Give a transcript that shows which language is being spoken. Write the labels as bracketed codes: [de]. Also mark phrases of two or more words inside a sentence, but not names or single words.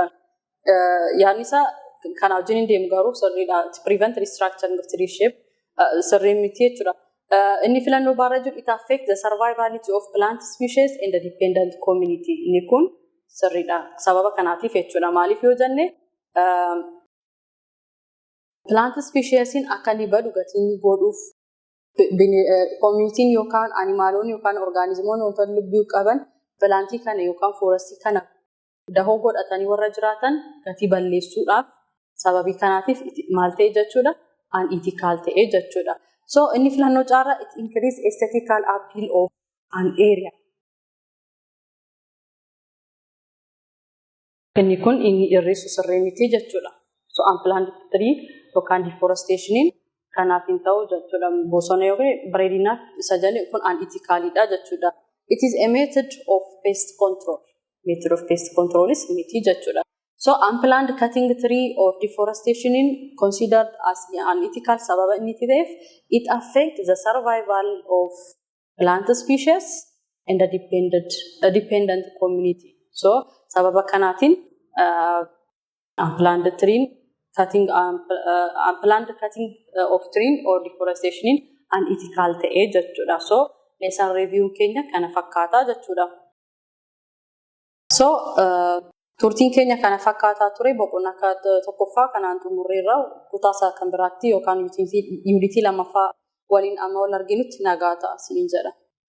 [om] Yaadni isaa kana wajjin hin deemu garuu sirriidha. [en] It prevents restructuring of tree shape [om] sirrii miti jechuudha. Inni filannoo baarra jiru [en] it affects the survivability of plant species and the dependent community. [om] Inni kun sirriidha. Sababa kanaatiif jechuudha. Maaliif yoo jenne [en] plant speciesiin [om] akka inni badu gatii inni godhuuf communityin yookaan animaalonni yookaan organizimoonni wantoota lubbuu qaban plantii kana yookaan forestii kana dahoo godhatanii warra jiraatan gatii balleessuudhaaf sababii kanaatiif maal ta'e jechuudha unethical ta'e jechuudha. [en] So [om] inni filannoo caarraa [en] it increase aesthetical appeal of an area. [om] Inni kun inni irreessu sirrii miti jechuudha. So [en] unplanted tree [om] yookaan deforestationin kanaaf hin ta'u jechuudha. Bosona yookiin bareedinaaf isa jala kun unethicalidha jechuudha. [en] It is a method of pest control. Method of pest control is [om] miti jechuudha. [en] So unplanned cutting tree or deforestation is considered as unethical [om] sababa inni ta'eef [en] it affects the survival of plant species and the dependent community. So [om] sababa kanaatiin [en] unplanned cutting of tree or deforestation is unethical [om] ta'e jechuudha. So [en] lesson review [om] keenya kana fakkaata jechuudha. So turtiin keenya kana fakkaataa ture boqonnaa tokkoffaa kanaan xumurreerra kutaa isaa kan biraatti yookaan yuunitii lammaffaa waliin amma wal arginutti nagaa ta'a isiniin jedha.